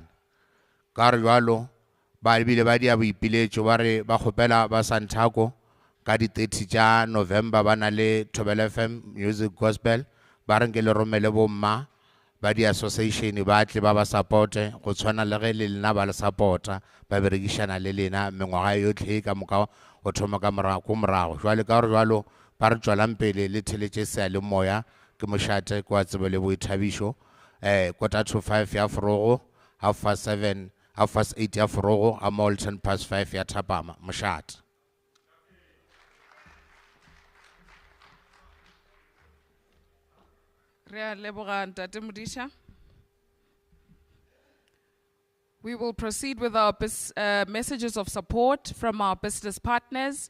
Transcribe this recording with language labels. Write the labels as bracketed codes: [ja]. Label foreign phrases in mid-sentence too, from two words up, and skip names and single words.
[nso] Ka re jwalo ba ebile ba dia boipiletšo ba re ba kgopela ba SANTACO ka di 30 tša November ba na le Thobela FM Music Gospel ba re nke le romele bomma ba di association ba tle ba ba supporte go tshwana le ge le lena ba le supporta ba berekišana le lena mengwaga yotlhe ka moka go thoma ka morago. Jwale ka gore jwalo ba re tšwelang pele le theletše seyalemoya ke mošate kwa tsebo le boithabišo 4:45 ya forogo 7:30 8 ya forogo a mo 5 ya thapama mošate. [en] We will proceed with our messages of support from our business partners.